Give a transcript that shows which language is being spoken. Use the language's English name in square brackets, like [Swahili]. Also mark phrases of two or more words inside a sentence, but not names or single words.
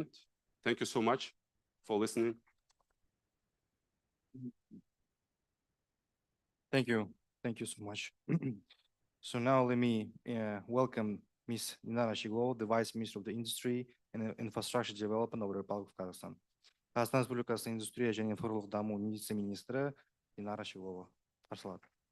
[English] Thank you so much for listening. Thank you. Thank you so much. So now let me welcome Ms. Dinara Shiglova, the Vice Minister of the Industry and Infrastructure Development of the Republic of Kazakhstan. [Kazakh] Қазақстан Республикасы индустрия және инфрақұрылымдық даму вице-министрі Динара Shiglova. Қарсы алады.